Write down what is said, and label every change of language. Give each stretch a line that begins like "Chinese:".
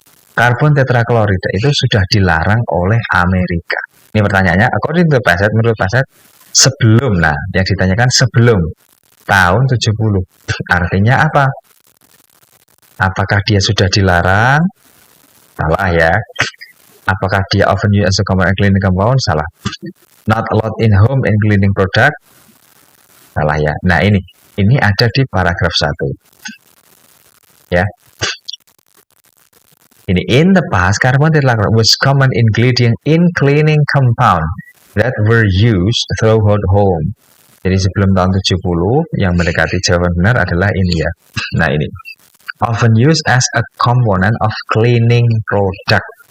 Indonesian: Karbon tetrachloride itu sudah dilarang oleh Amerika. Ini pertanyaannya,
English: according to the passage,
Indonesian: menurut passage, sebelum, nah yang ditanyakan sebelum tahun 70. Artinya apa? Apakah dia sudah dilarang? Salah ya. Apakah dia
English: often used as a common and cleaning compound?
Indonesian: Salah.
English: Not allowed in home and cleaning product?
Indonesian: Salah ya. Nah ini ada di paragraf 1. Ya.
English: Ini in the past, carbon tetrachloride was common ingredient in cleaning compound that were used throughout home.
Indonesian: Jadi sebelum tahun 70, yang mendekati jawaban benar adalah ini ya. Nah ini.
English: Often used as a component of cleaning product.